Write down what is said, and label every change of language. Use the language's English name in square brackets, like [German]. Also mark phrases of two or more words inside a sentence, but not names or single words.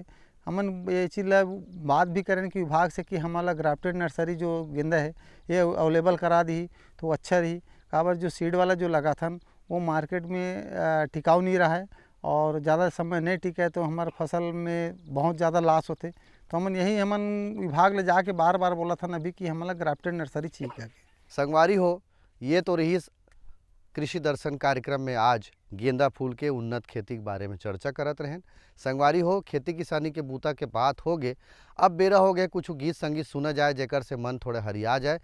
[Chhattisgarhi] हमन ये चीज़ ला बात भी करें कि विभाग से कि हमारा ग्राफ्टेड नर्सरी जो गेंदा है ये अवेलेबल करा दी तो अच्छा रही। काबर जो सीड वाला जो लगा था वो मार्केट में टिकाऊ नहीं रहा है और ज़्यादा समय नहीं टिका तो हमारे फसल में बहुत ज़्यादा लॉस होते। तो हमन विभाग ले जाके बार बार बोला था अभी कि हमारा ग्राफ्टेड नर्सरी चाहिए। संगवारी हो, ये तो रही कृषि दर्शन कार्यक्रम में आज गेंदा फूल के उन्नत खेती के बारे में चर्चा करत रहें। संगवारी हो, खेती किसानी के बूता के बात हो गए, अब बेरा हो गए कुछ गीत संगीत सुना जाए जेकर से मन थोड़े हरिया जाए।